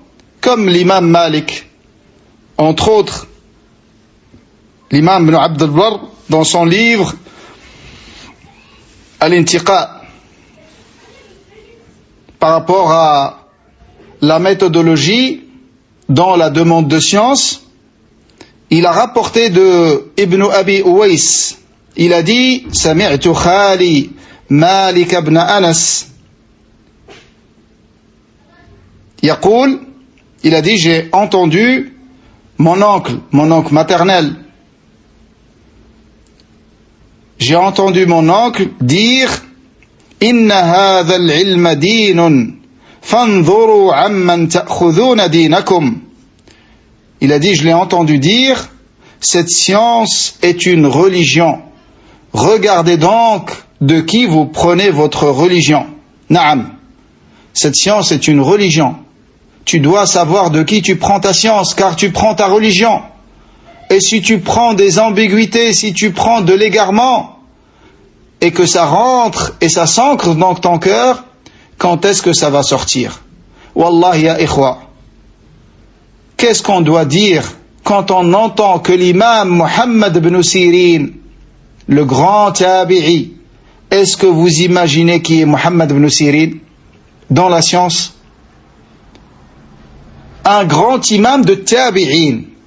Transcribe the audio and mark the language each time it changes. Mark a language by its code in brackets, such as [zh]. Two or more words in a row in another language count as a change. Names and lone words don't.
[fr] Comme l'imam Malik, entre autres, l'imam Ibn Abd al-Barr, dans son livre Al-Intiqa, par rapport à la méthodologie dans la demande de science, il a rapporté de Ibn Abi Uwais, il a dit « [ar] سمعت خالي مالك بن أنس » يقول, [fr] il a dit « J'ai entendu mon oncle maternel, j'ai entendu mon oncle dire « [ar] إن هذا العلم دين فانظروا عمن تأخذون دينكم [fr] » Il a dit, je l'ai entendu dire, cette science est une religion. Regardez donc de qui vous prenez votre religion. [ar] نعم. [fr] Cette science est une religion. Tu dois savoir de qui tu prends ta science, car tu prends ta religion. Et si tu prends des ambiguïtés, si tu prends de l'égarement, et que ça rentre et ça s'ancre dans ton cœur, quand est-ce que ça va sortir? [ar] والله يا إخوة. [fr] Qu'est-ce qu'on doit dire quand on entend que l'imam Muhammad ibn Sirin, le grand tabi'i, est-ce que vous imaginez qui est Muhammad ibn Sirin dans la science? Un grand imam de tabi'in.